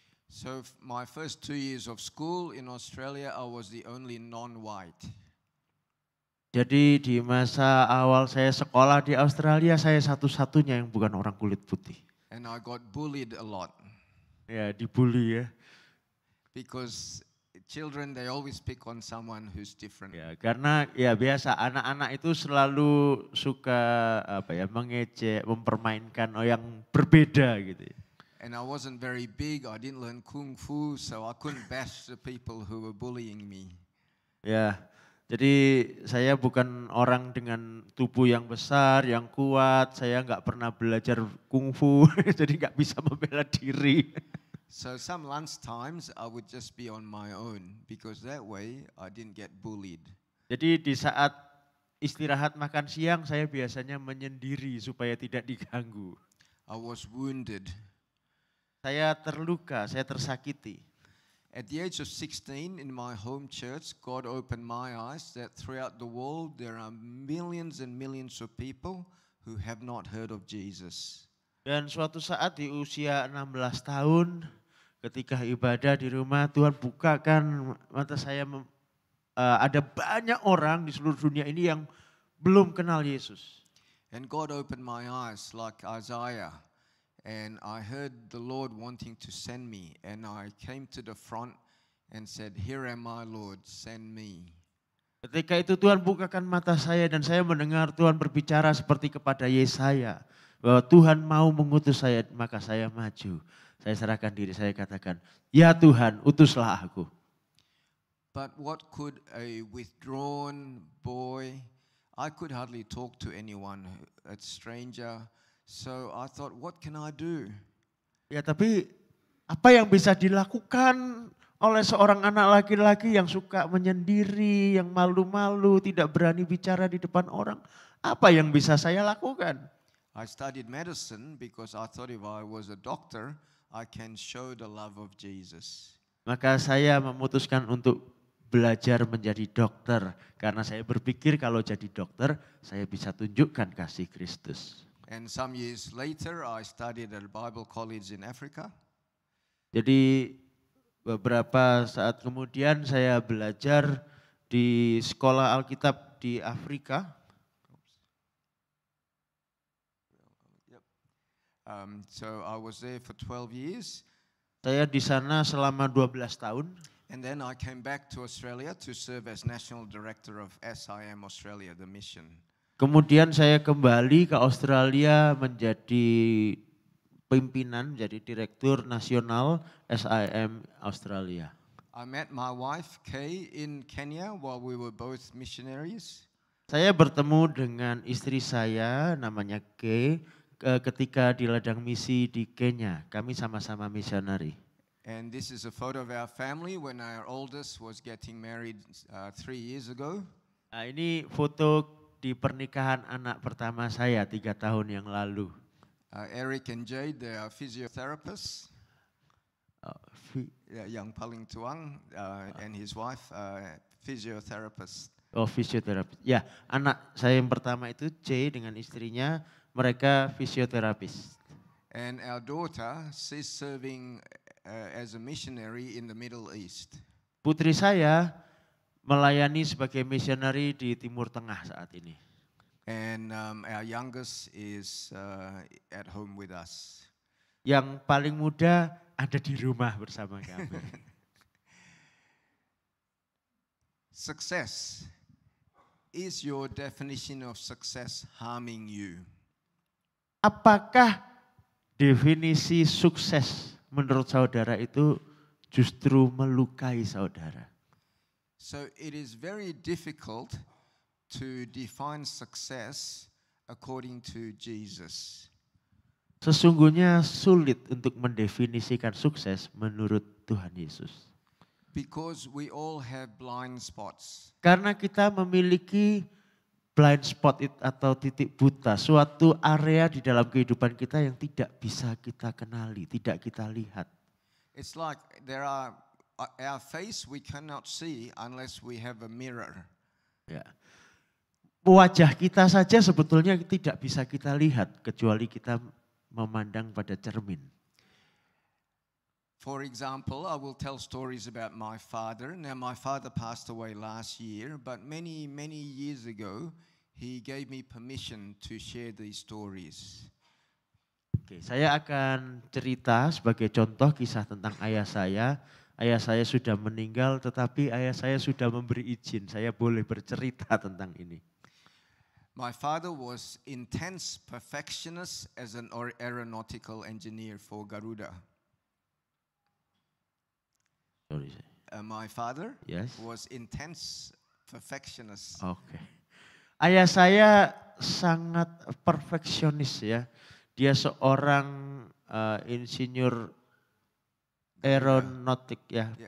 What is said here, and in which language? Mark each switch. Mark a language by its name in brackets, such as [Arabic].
[English] So my first 2 years of school in Australia, I was the only non-white. [Indonesian] Jadi di masa awal saya sekolah di Australia, saya satu-satunya yang bukan orang kulit putih. [English] And I got bullied a lot. [Indonesian] Ya, dibully ya. [English] Because children, they always pick on someone who's different. [Indonesian] Ya, karena ya biasa anak-anak itu selalu suka mengejek, mempermainkan yang berbeda gitu. [English] And I wasn't very big, I didn't learn kung fu, so I couldn't bash the people who were bullying me. [Indonesian] Ya, jadi saya bukan orang dengan tubuh yang besar, yang kuat, saya nggak pernah belajar kungfu, jadi nggak bisa membela diri. [English] So some lunch times I would just be on my own, because that way I didn't get bullied. [Indonesian] Jadi di saat istirahat makan siang saya biasanya menyendiri supaya tidak diganggu. [English] I was wounded. [Indonesian] Saya terluka, saya tersakiti. [English] At the age of 16 in my home church, God opened my eyes that throughout the world there are millions and millions of people who have not heard of Jesus. [Indonesian] Dan suatu saat di usia 16 tahun ketika ibadah di rumah, Tuhan bukakan mata saya, ada banyak orang di seluruh dunia ini yang belum kenal Yesus. [English] And God opened my eyes like Isaiah. And I heard the Lord wanting to send me, and I came to the front and said, "Here am I, Lord, send me." [Indonesian] Ketika itu Tuhan bukakan mata saya dan saya mendengar Tuhan berbicara seperti kepada Yesaya, bahwa Tuhan mau mengutus saya, maka saya maju. Saya serahkan diri, saya katakan, "Ya Tuhan, utuslah aku." [English] But what could a withdrawn boy, I could hardly talk to anyone, a stranger. So I thought, what can I do? [Indonesian] Ya tapi apa yang bisa dilakukan oleh seorang anak laki-laki yang suka menyendiri, yang malu-malu, tidak berani bicara di depan orang? Apa yang bisa saya lakukan? [English] I studied medicine because I thought if I was a doctor, I can show the love of Jesus. [Indonesian] Maka saya memutuskan untuk belajar menjadi dokter. Karena saya berpikir kalau jadi dokter, saya bisa tunjukkan kasih Kristus. [English] And some years later, I studied at a Bible college in Africa. [Indonesian] Jadi beberapa saat kemudian saya belajar di sekolah Alkitab di Afrika. [English] So I was there for 12 years. [Indonesian] Saya di sana selama 12 tahun. [English] And then I came back to Australia to serve as National Director of SIM Australia, the mission. [Indonesian] Kemudian saya kembali ke Australia menjadi pimpinan, menjadi direktur nasional SIM Australia. [English] I met my wife Kay in Kenya while we were both missionaries. [Indonesian] Saya bertemu dengan istri saya namanya Kay ketika di ladang misi di Kenya. Kami sama-sama misionari. [English] And this is a photo of our family when our oldest was getting married 3 years ago. [Indonesian] Nah, ini foto di pernikahan anak pertama saya 3 tahun yang lalu. [English] Eric and Jade, they are physiotherapists. [Indonesian] Yang paling tuang [English] and his wife, physiotherapist. [Indonesian] Fisioterapis. Ya, anak saya yang pertama itu C dengan istrinya, mereka fisioterapis. [English] And our daughter, she's serving as a missionary in the Middle East. [Indonesian] Putri saya melayani sebagai missionary di Timur Tengah saat ini. [English] And our youngest is at home with us. [Indonesian] Yang paling muda ada di rumah bersama kami. [English] Success. Is your definition of success harming you? [Indonesian] Apakah definisi sukses menurut saudara itu justru melukai saudara? [English] So it is very difficult to define success according to Jesus. [Indonesian] Sesungguhnya sulit untuk mendefinisikan sukses menurut Tuhan Yesus. [English] Because we all have blind spots. [Indonesian] Karena kita memiliki blind spot atau titik buta, suatu area di dalam kehidupan kita yang tidak bisa kita kenali, tidak kita lihat. [English] It's like there are our face we cannot see unless we have a mirror. [Indonesian] Ya. Wajah kita saja sebetulnya tidak bisa kita lihat kecuali kita memandang pada cermin. [English] For example, I will tell stories about my father. Now my father passed away last year, but many years ago he gave me permission to share these stories. [Indonesian] Oke, saya akan cerita sebagai contoh kisah tentang ayah saya. Ayah saya sudah meninggal tetapi ayah saya sudah memberi izin saya boleh bercerita tentang ini. [English] My father was intense perfectionist as an aeronautical engineer for Garuda. Sorry. My father Yes. was intense perfectionist. [Indonesian] Oke. Ayah saya sangat perfeksionis ya. Dia seorang insinyur aeronautik ya.